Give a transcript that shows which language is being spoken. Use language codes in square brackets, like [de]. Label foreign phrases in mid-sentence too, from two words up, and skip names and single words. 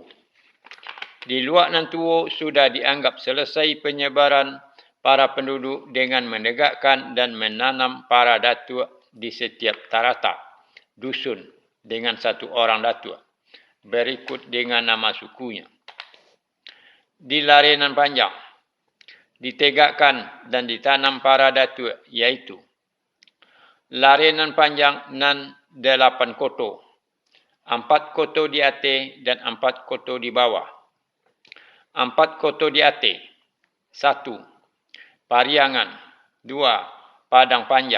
[id] Di Luak Nantuo sudah dianggap selesai penyebaran para penduduk dengan menegakkan dan menanam para datuk di setiap tarata dusun dengan 1 orang datuk, berikut dengan nama sukunya. Di Larenan Panjang, ditegakkan dan ditanam para datuk, iaitu Larenan Panjang nan 8 koto, 4 koto di atas dan 4 koto di bawah. 4 koto di atas. 1. Pariangan. 2. Padang Panjang.